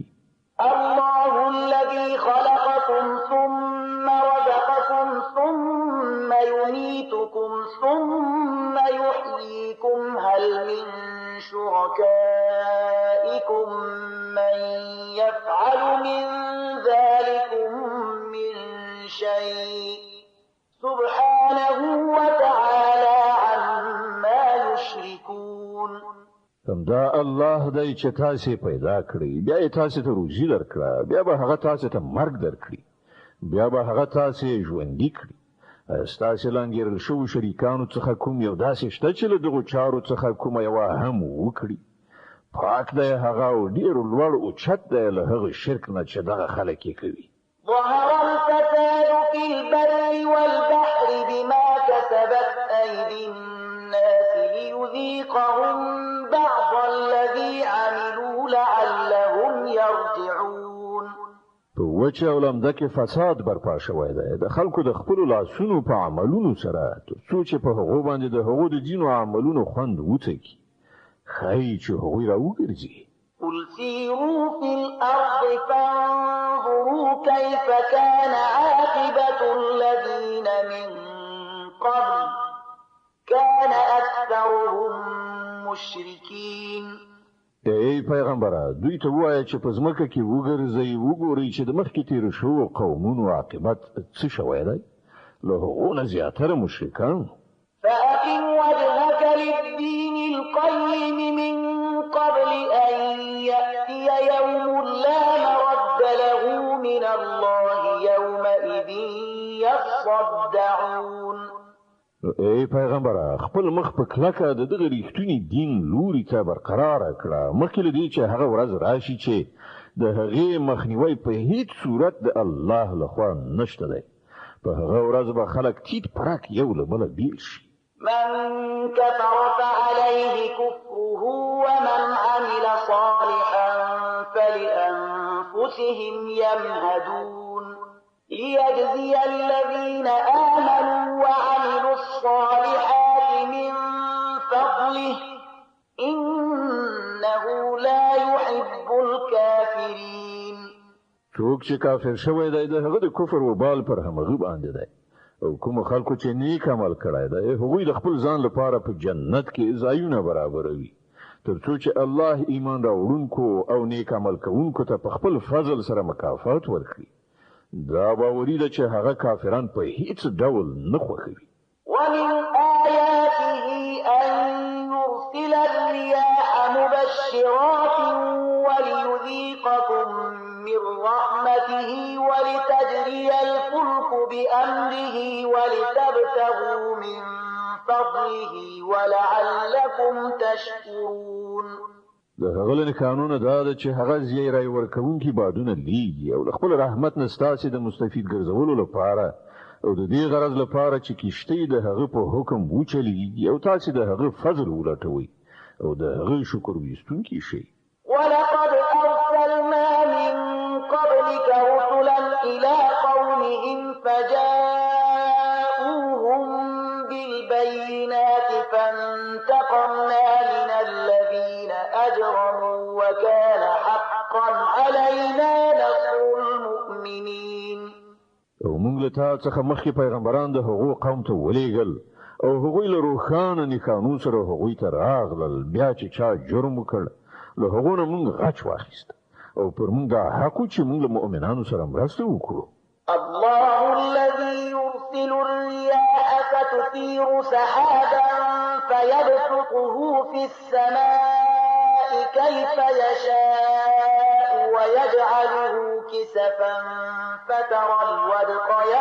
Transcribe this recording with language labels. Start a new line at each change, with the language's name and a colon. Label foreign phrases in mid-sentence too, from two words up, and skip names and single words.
Arabic: الله الذي خلقكم ثم رزقكم ثم يميتكم ثم يحييكم هل من شركائكم من يفعل من ذلكم من شيء سبحانه وتعالى عما يشركون.
Pashto: همدا الله دی چې تاسو پیدا کړی بیا یې تاسو ته روزي درکړه بیا به هغه تاسو ته مرګ درکړي بیا به هغه تاسو ژوندي کړي. ستاسو لنګیرل شو شریکانو څخه کوم یو داسې شته چې له دغو چارو څخه کومه یوه هم وکړي؟ پاک دی هغه او ډېر لوړ اوچت دی له هغه شرک نه چې دغه خلک یې کوي.
Arabic: ظهر الفساد في البر والبحر بما كسبت أيدي الناس ليذيقهم بعض الذي عملوا لعلهم يرجعون.
Pashto: په وچه او لمده کې فساد برپا شوی دی د خلکو د خپلو لاسونو په عملونو سره تر څو چې په هغو باندې د هغو د ځینو عملونو خوند وڅکي. ښایي چې هغوی راوګرځي.
Arabic: قل سيروا في الأرض فانظروا كيف كان عاقبة الذين من قبل كان أكثرهم مشركين.
Pashto: ای پیغمبره دوی ته وایه چې په ځمکه کې وګرځئ وګورئ چې د مخکې تېرو شوو قومونو عاقبت څه شوی دی له هغو نه زیاتره مشرکان.
Arabic: فأقم وجهك للدين القيم من قبل أن يأتي يوم لا مرد له من الله يومئذ يصدعون.
Pashto: ای پیغمبره خپل مخ په کلکه د دغه ریښتونی دین لوري ته برقراره کړه مخکې له دې چې هغه ورځ راشي چې د هغې مخنیوی په هیڅ صورت د الله لخوا نشته دی په هغه ورځ به خلک ټیټ پرک یو له بله بیل شي
Arabic: من كفر فعليه كفره ومن عمل صالحا فلأنفسهم يمهدون ليجزي الذين آمنوا وعملوا الصالحات من فضله إنه لا يحب الكافرين
Pashto: څوک چې کافر شوی دی د هغه د کفر وبال پر همغه باندې دی او کوم خلکو چې نیک عمل کړی دی هغوی د خپل ځان لپاره په جنت کې ځایونه برابروي ترڅو چې الله ایمان راوړونکو او نیک عمل کوونکو ته په خپل فضل سره مکافات ورکړي دا باوري ده چې هغه کافران په هیڅ ډول نه خوښوي
Arabic: ومن آياته أن يرسل الرياح مبشرات وليذيقكم من رحمته ولتجري الفلك بأمره ولتبتغوا من فضله ولعلكم تشكرون
Pashto: د هغه له قانون دا ده چې هغه زیری ورکوونکي بادونه لیږي او خپل رحمت نه ستاسو د مستفید ګرځولو لپاره او د دې غرض لپاره چې کیشته د هغه په حکم وچلیږي او تاسو د هغه فضل ولټوي او د هغه شکر ویستونکي شي
Arabic: ولقد أرسلنا من قبلك رسلا إلى قومهم فجاءوهم بالبينات فانتقمنا من الذين أجرموا وكان حقا علينا نصر المؤمنين
Pashto: او موږ له تاسو څخه مخکې پیغمبران د هغو قوم ته ولېږل او هغوی له روښانه نښانو سره هغوی ته راغلل بیا چې چا جرم وکړ له هغو نه موږ غچ واخیست او پر موږ دا حق و چې موږ له مؤمنانو سره مرسته وکړو
Arabic: الله الذي يرسل الرياح فتثير سحابا فيبسطه في السماء كيف يشاء ويجعله كسفا فترى الودق